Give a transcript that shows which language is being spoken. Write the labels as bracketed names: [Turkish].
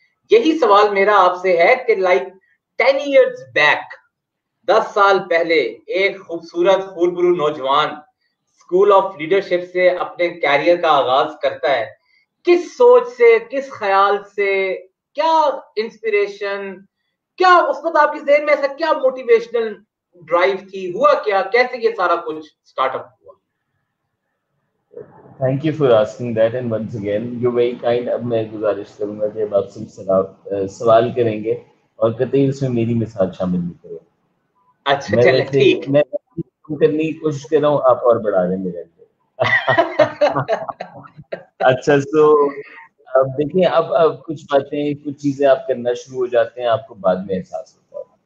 [Urdu] یہی سوال میرا آپ سے ہے کہ لائک 10 years بیک, 10 سال پہلے ایک خوبصورت خوربرو نوجوان اسکول آف لیڈرشپ سے اپنے کیریئر کا آغاز کرتا ہے, کس سوچ سے, کس خیال سے, کیا انسپریشن, کیا اس وقت آپ کی ذہن میں ایسا کیا موٹیویشنل ڈرائیو تھی, ہوا کیا, کیسے یہ سارا کچھ سٹارٹ اپ ہوا؟ [English] Thank you for asking that, and once again you're very kind. [Urdu] اب میں گزارش کروں گا کہ اب آپ سے سوال کریں گے اور قطعی اس میں میری مثال شامل نہیں کریں. اچھا چلے ٹھیک, میں کرنے کی کوشش کر رہا ہوں, آپ اور بڑھا دیں میرے اندر. اچھا, تو اب دیکھیں, اب کچھ باتیں, کچھ چیزیں آپ کرنا شروع ہو جاتے ہیں, آپ کو بعد میں احساس ہوتا ہے.